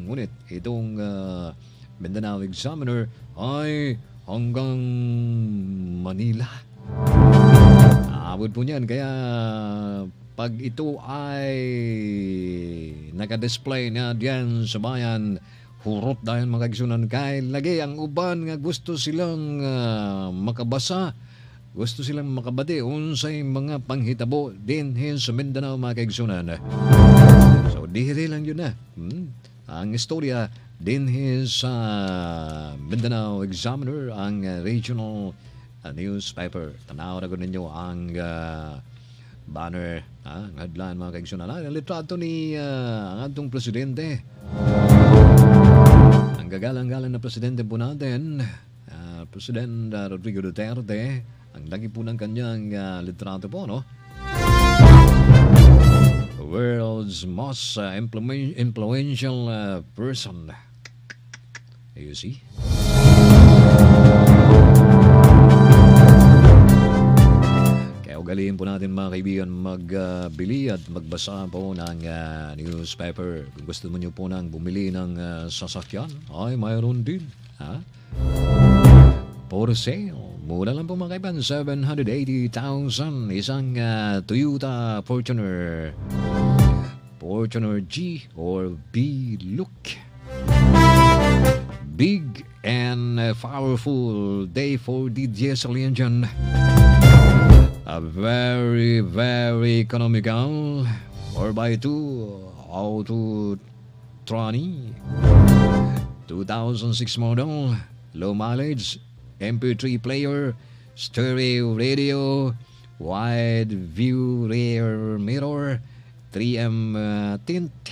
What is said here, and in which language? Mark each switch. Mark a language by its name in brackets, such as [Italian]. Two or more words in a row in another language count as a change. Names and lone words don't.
[Filipino] Ngunit itong Mindanao Examiner ay hanggang Manila. Aabot po niyan. Kaya pag ito ay nakadisplay na diyan sa bayan, [Cebuano] hurot dahil makagsunan kay lagi ang uban nga gusto silang makabasa, gusto silang makabati unsay mga panghitabo din sa Mindanao mga kaigsunan. So dihiri lang yun na. Ang istorya din sa Mindanao Examiner, ang regional newspaper. Tanaw na ko ninyo ang banner, ang headline mga kaigsunan. Ang litrato ni ang atong presidente. [Filipino] Ang gagalang-galang na presidente po natin, President Rodrigo Duterte. Ang lagi po ng kanyang litrato po, no? [English] World's most influential person. You see? [Filipino] Kaya ugaliin po natin mga kaibigan magbili at magbasa po ng newspaper. Kung gusto mo nyo po nang bumili ng sasakyan, ay mayroon din. [English] For sale. [Filipino] Mura lang po mga kaibigan, 780,000. Isang Toyota Fortuner G or B look. [English] Big and powerful day for the diesel engine. A very, very economical 4x2 auto Trani 2006 model, low mileage, MP3 player, stereo radio, wide view rear mirror, 3M tint,